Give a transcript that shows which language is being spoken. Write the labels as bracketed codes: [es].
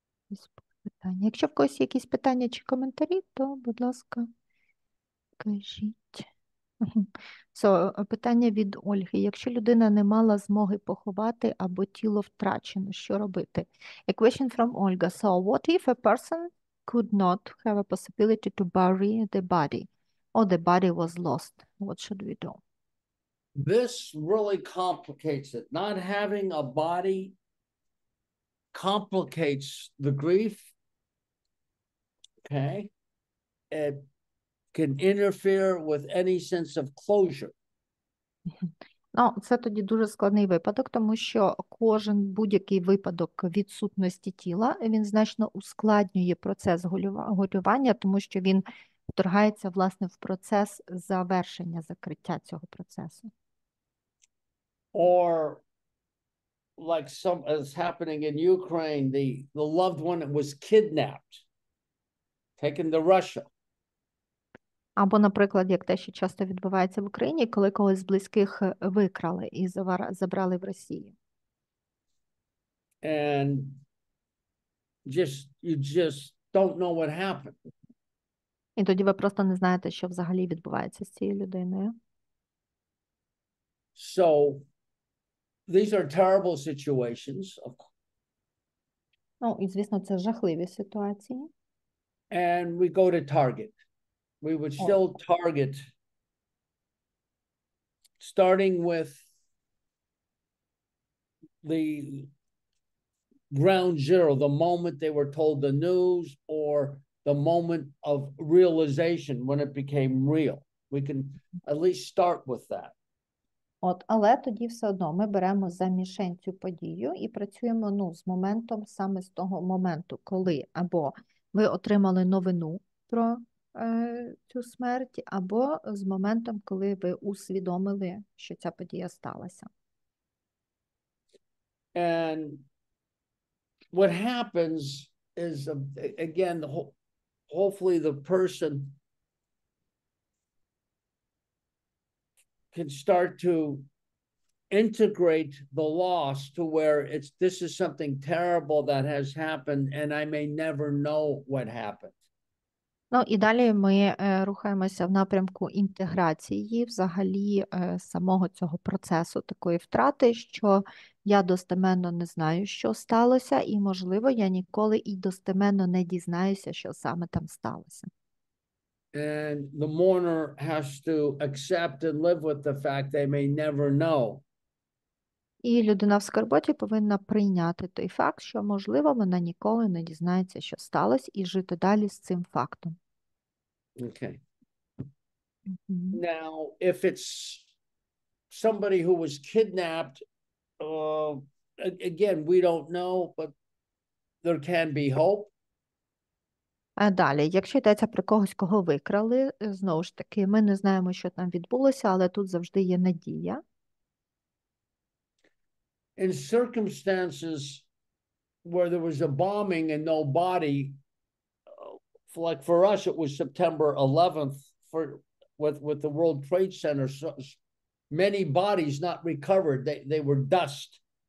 [uk] Ось питання. Якщо в когось є якісь питання чи коментарі, то, будь ласка, кажіть. Мгм. Питання від Ольги. Якщо людина не мала змоги поховати або тіло втрачено, що робити? [en] A question from Olga. So, what if a person could not have a possibility to bury the body, or the body was lost? What should we do? This really complicates it. Not having a body complicates the grief. Okay. It can interfere with any sense of closure. [uk] Ну, це тоді дуже складний випадок, тому що кожен будь-який випадок відсутності тіла, він значно ускладнює процес горювання, тому що він вторгається, власне, в процес завершення, закриття цього процесу. [en] Or like some is happening in Ukraine, the loved one that was kidnapped, taken to Russia. [uk] Або, наприклад, як те, що часто відбувається в Україні, коли когось з близьких викрали і забрали в Росію. [en] And you just don't know what happened. [uk] І тоді ви просто не знаєте, що взагалі відбувається з цією людиною. [en] So these are terrible situations. [uk] Ну, і, звісно, це жахливі ситуації. [en] And we go to target. We would still target, starting with the ground zero, the moment they were told the news, or the moment of realization when it became real. We can at least start with that. [uk] Але тоді все одно ми беремо за мішень цю подію і працюємо з моментом, саме з того моменту, коли або ви отримали новину про цю смерть, або з моментом, коли ви усвідомили, що ця подія сталася. [en] And what happens is, again, hopefully the person can start to integrate the loss to where this is something terrible that has happened and I may never know what happened. [uk] Ну і далі ми рухаємося в напрямку інтеграції взагалі самого цього процесу такої втрати, що я достеменно не знаю, що сталося, і, можливо, я ніколи і достеменно не дізнаюся, що саме там сталося. [en] And the mourner has to accept and live with the fact they may never know. [uk] І людина в скорботі повинна прийняти той факт, що, можливо, вона ніколи не дізнається, що сталося, і жити далі з цим фактом. [en] Okay. Mm-hmm. Now, if it's somebody who was kidnapped, again, we don't know, but there can be hope. [uk] А далі, якщо йдеться про когось, кого викрали, знову ж таки, ми не знаємо, що там відбулося, але тут завжди є надія. [en] In circumstances where there was a bombing and no body, like for us, it was September 11th with the World Trade Center. So many bodies not recovered. They were dust.